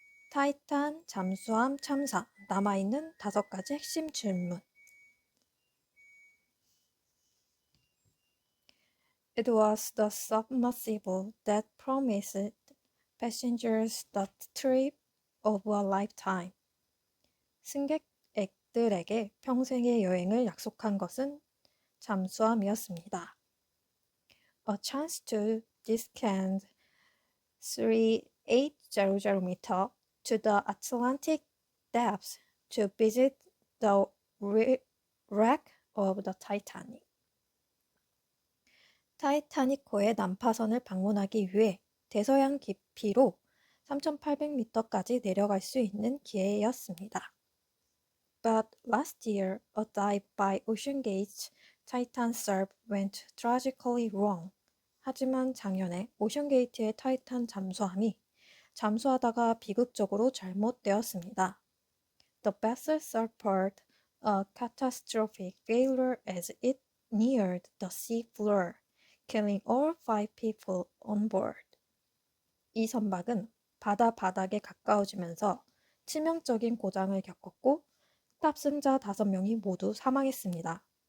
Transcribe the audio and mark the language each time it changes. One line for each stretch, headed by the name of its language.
Korean: 타이탄 잠수함 참사 남아있는 5가지 핵심 질문.
English: It was the submersible that promised passengers the trip of a lifetime.
Korean: 승객들에게 평생의 여행을 약속한 것은 잠수함이었습니다.
English: A chance to descend 3800 meter to the Atlantic depths to visit the wreck of the Titanic.
Korean: 타이타닉호의 난파선을 방문하기 위해 대서양 깊이로 3,800m까지 내려갈 수 있는 기회였습니다.
English: But last year, a dive by OceanGate's Titan Surf went tragically wrong.
Korean: 하지만 작년에 오션게이트의 타이탄 잠수함이 잠수하다가 비극적으로 잘못되었습니다.
English: The vessel suffered a catastrophic failure as it neared the sea floor, killing all 5 people on board.
Korean: 이 선박은 바다 바닥에 가까워지면서 치명적인 고장을 겪었고 탑승자 5명이 모두 사망했습니다.